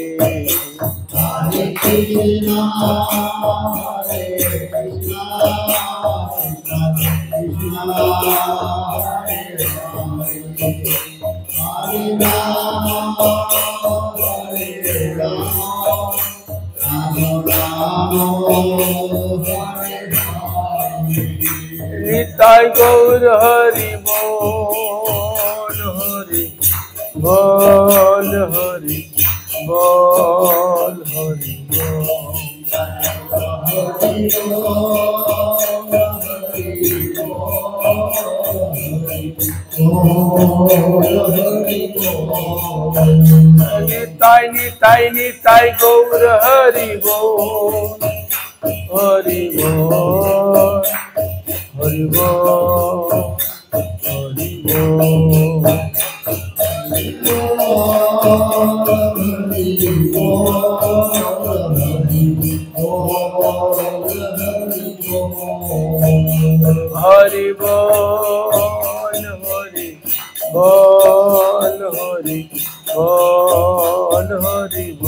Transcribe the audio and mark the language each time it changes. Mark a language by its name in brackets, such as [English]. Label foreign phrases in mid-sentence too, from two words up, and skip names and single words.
[Sanskrit] हरे कृष्ण कृष्ण कृष्ण हरे हरे, हरे राम राम हरे हरे। [Bangla] নিতাই গৌর হরি বল, হরি বল, হরি বল, হরি বল। নিতাই নিতাই নিতাই গৌর হরি বোল হরি বোল হরি বোল হরি বোল হরি বোল হরি বোল হরি বোল হরি